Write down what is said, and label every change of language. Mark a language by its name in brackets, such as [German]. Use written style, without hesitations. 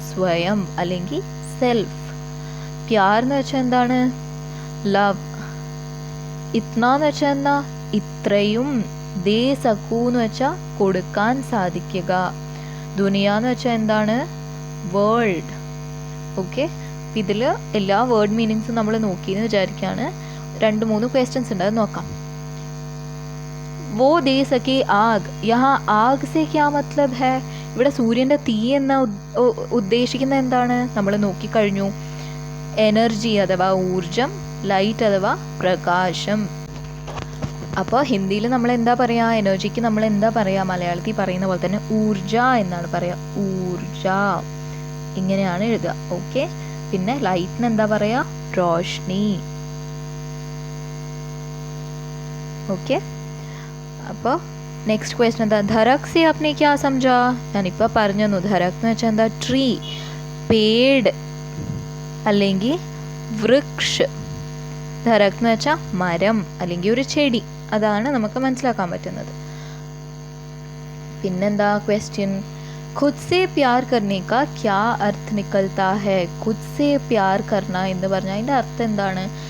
[Malayalam] സ്വയം അല്ലെങ്കിൽ സെൽഫ്. പ്യാർ എന്ന് വെച്ചാൽ എന്താണ്? ലവ്. ഇത്നാ എന്ന് വെച്ചാൽ എന്താ? ഇത്രയും. ദേ സക്കൂ എന്ന് വെച്ചാൽ കൊടുക്കാൻ സാധിക്കുക. ദുനിയാന്ന് വെച്ചാൽ എന്താണ്? വേൾഡ്. ഓക്കെ, ഇതിൽ എല്ലാ വേർഡ് മീനിങ്സും നമ്മൾ നോക്കിയെന്ന് വിചാരിക്കുകയാണ്. 2-3 ക്വസ്റ്റ്യൻസ് ഉണ്ട്, അത് നോക്കാം. [Hindi] वो दे सके आग, यहाँ आग से क्या मतलब है? [Malayalam] ഇവിടെ സൂര്യൻ്റെ തീ എന്ന ഉദ്ദേശിക്കുന്നത് എന്താണ്? നമ്മൾ നോക്കിക്കഴിഞ്ഞു. എനർജി അഥവാ ഊർജം, ലൈറ്റ് അഥവാ പ്രകാശം. അപ്പോൾ ഹിന്ദിയിൽ നമ്മൾ എന്താ പറയുക? എനർജിക്ക് നമ്മൾ എന്താ പറയുക? മലയാളത്തിൽ പറയുന്ന പോലെ തന്നെ ഊർജ എന്നാണ് പറയുക. ഊർജ ഇങ്ങനെയാണ് എഴുതുക. ഓക്കെ. പിന്നെ ലൈറ്റിന് എന്താ പറയുക? റോഷ്നി. ഓക്കെ. അപ്പോൾ നെക്സ്റ്റ് ക്വസ്റ്റ്യൻ എന്താ? [Hindi] ധരക് സെ आपने क्या समझा? [Malayalam] ഞാനിപ്പോൾ പറഞ്ഞു തന്നു. ധരക് എന്ന് വെച്ചാൽ എന്താ? ട്രീ, പേഡ് അല്ലെങ്കിൽ വൃക്ഷ്. ധരക് എന്ന് വെച്ചാൽ മരം അല്ലെങ്കിൽ ഒരു ചെടി. അതാണ് നമുക്ക് മനസ്സിലാക്കാൻ പറ്റുന്നത്. പിന്നെന്താ ക്വസ്റ്റ്യൻ? [Hindi] खुद से प्यार करने का क्या अर्थ निकलता है? खुद से प्यार करना [Malayalam] എന്ന് പറഞ്ഞാൽ അതിൻ്റെ അർത്ഥം എന്താണ്?